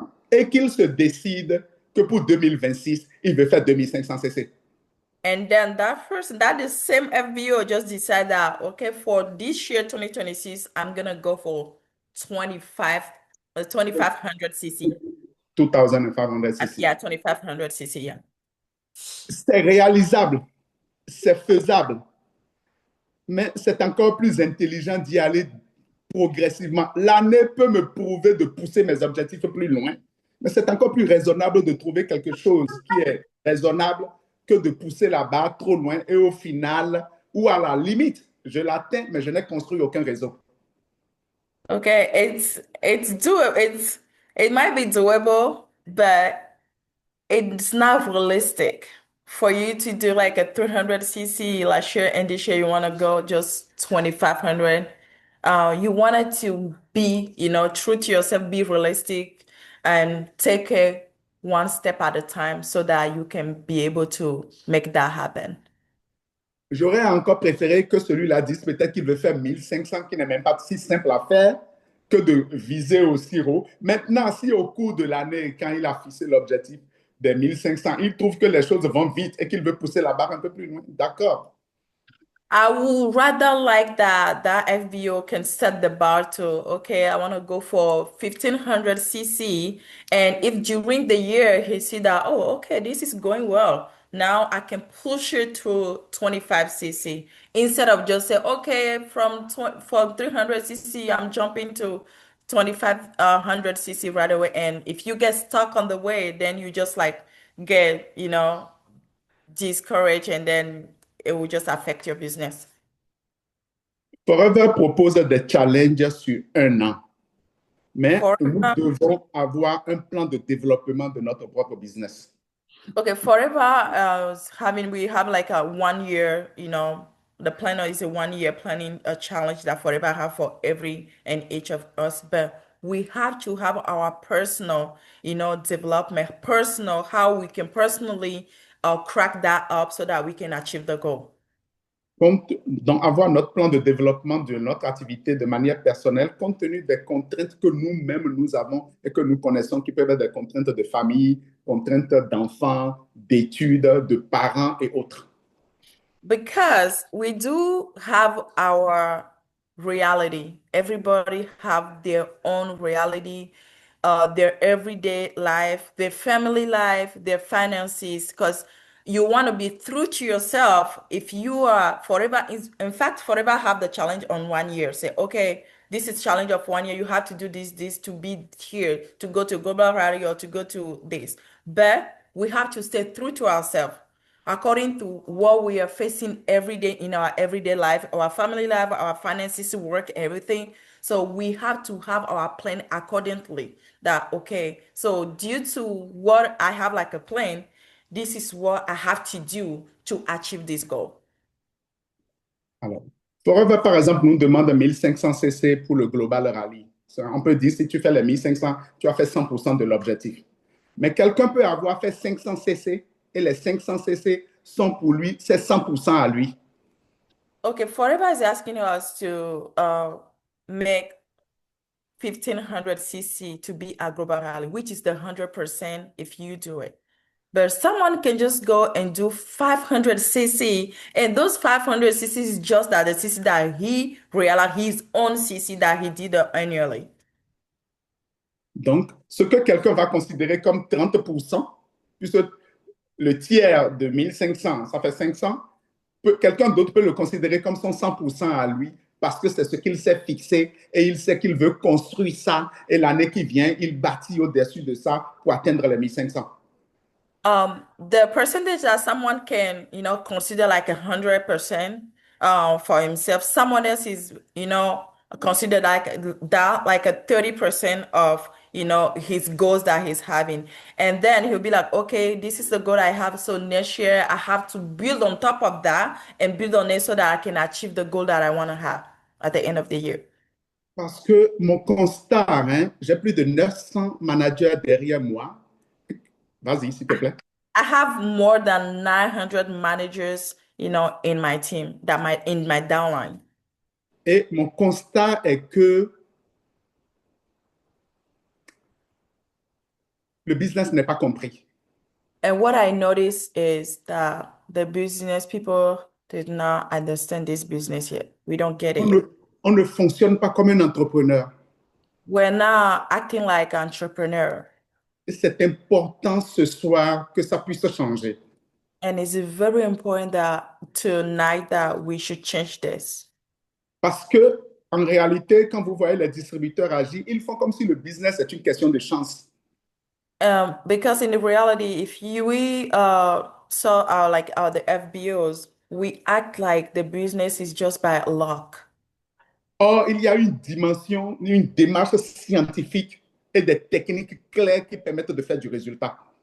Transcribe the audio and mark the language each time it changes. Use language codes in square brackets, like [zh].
[fr] Et qu'il se décide que pour 2026, il veut faire 2500 cc. [en] And then that person, that the same FBO just decided that, okay, for this year, 2026, I'm going to go for 2500 cc. 2500 cc. Yeah, 2500 cc, yeah. [fr] C'est réalisable, c'est faisable, mais c'est encore plus intelligent d'y aller progressivement. L'année peut me prouver de pousser mes objectifs plus loin, mais c'est encore plus raisonnable de trouver quelque chose qui est raisonnable que de pousser la barre trop loin et au final, ou à la limite, je l'atteins, mais je n'ai construit aucun réseau. [en] Okay, it's doable. It might be doable, but it's not realistic for you to do like a 300 cc last year and this year you want to go just 2500. You want it to be, you know, true to yourself, be realistic and take it one step at a time so that you can be able to make that happen. [fr] J'aurais encore préféré que celui-là dise peut-être qu'il veut faire 1500, qui n'est même pas si simple à faire, que de viser aussi haut. Maintenant, si au cours de l'année, quand il a fixé l'objectif des 1500, il trouve que les choses vont vite et qu'il veut pousser la barre un peu plus loin, d'accord. [en] I would rather like that FBO can set the bar to, okay, I want to go for 1500 cc. And if during the year he see that, oh, okay, this is going well. Now I can push it to 25 cc instead of just say, okay, from 300 cc, I'm jumping to 2500 cc right away. And if you get stuck on the way, then you just like get, you know, discouraged and then it will just affect your business. [fr] Forever propose des challenges sur 1 an, mais nous Forever, devons avoir un plan de développement de notre propre business. [en] okay, Forever, we have like a 1 year, you know, the planner is a 1 year planning a challenge that Forever have for every and each of us, but we have to have our personal, you know, development, personal, how we can personally crack that up so that we can achieve the goal. [fr] Donc, avoir notre plan de développement de notre activité de manière personnelle, compte tenu des contraintes que nous-mêmes nous avons et que nous connaissons, qui peuvent être des contraintes de famille, contraintes d'enfants, d'études, de parents et autres. [en] Because we do have our reality. Everybody have their own reality, their everyday life, their family life, their finances. Because you want to be true to yourself. If you are forever, in fact, forever have the challenge on 1 year. Say, okay, this is challenge of 1 year. You have to do this to be here, to go to global rally or to go to this. But we have to stay true to ourselves according to what we are facing every day in our everyday life, our family life, our finances, work, everything. So we have to have our plan accordingly. That okay, so due to what I have like a plan, this is what I have to do to achieve this goal. [fr] Alors, Forever, par exemple, nous demande 1500 cc pour le Global Rally. On peut dire, si tu fais les 1500, tu as fait 100% de l'objectif. Mais quelqu'un peut avoir fait 500 cc et les 500 cc sont pour lui, c'est 100% à lui. [en] Okay, Forever is asking us to make 1500 cc to be a global rally, which is the 100% if you do it. But someone can just go and do 500 cc, and those 500 cc is just that the cc that he realized his own cc that he did annually. [fr] Donc, ce que quelqu'un va considérer comme 30%, puisque le tiers de 1500, ça fait 500, quelqu'un d'autre peut le considérer comme son 100% à lui, parce que c'est ce qu'il s'est fixé et il sait qu'il veut construire ça. Et l'année qui vient, il bâtit au-dessus de ça pour atteindre les 1500. [en] The percentage that someone can, consider like 100% for himself, someone else is, considered like that, like a 30% of, his goals that he's having. And then he'll be like, okay, this is the goal I have. So next year I have to build on top of that and build on it so that I can achieve the goal that I want to have at the end of the year. [fr] Parce que mon constat, hein, j'ai plus de 900 managers derrière moi. Vas-y, s'il te plaît. [en] I have more than 900 managers, in my team in my downline. [fr] Et mon constat est que le business n'est pas compris. [en] And what I notice is that the business people did not understand this business yet. We don't get it [fr] On [en] yet. [fr] ne, on ne fonctionne pas comme un entrepreneur. [en] We're not acting like entrepreneur. [fr] Et c'est important ce soir que ça puisse changer. [en] And it's very important that tonight that we should change this. [fr] Parce que, en réalité, quand vous voyez les distributeurs agir, ils font comme si le business est une question de chance. [en] Because in the reality, if we saw our the FBOs, we act like the business is just by luck. [fr] Or, il y a une dimension, une démarche scientifique et des techniques claires qui permettent de faire du résultat.